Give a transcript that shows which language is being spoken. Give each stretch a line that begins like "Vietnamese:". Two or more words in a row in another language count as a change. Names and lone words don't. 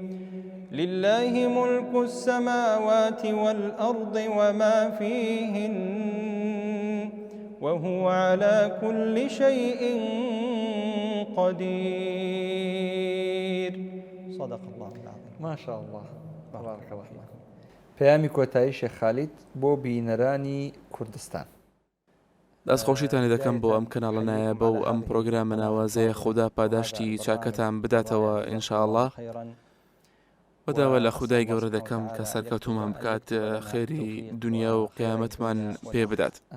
Arabic: لله ملك السماوات والأرض وما فيهن وهو على كل شيء قدير. صدق الله العظيم. ما شاء الله بارك الله فيكم.
Central Kurdish: پەیامی کۆتایی شێخ خالید بۆ بینەرانی کوردستان. دەستخۆشیتانی دەکەم بۆ ئەم کەناڵە نایە بەو ئەم پرۆگرامە ناوازەیە خوددا پاداشتی چاکەتان بداتەوە ئینشاءالله. بەداوە لە خودای گەورە دەکەم کە سەرکەوتومان بکات خێری دنیا و قیامەتمان پێ بدات.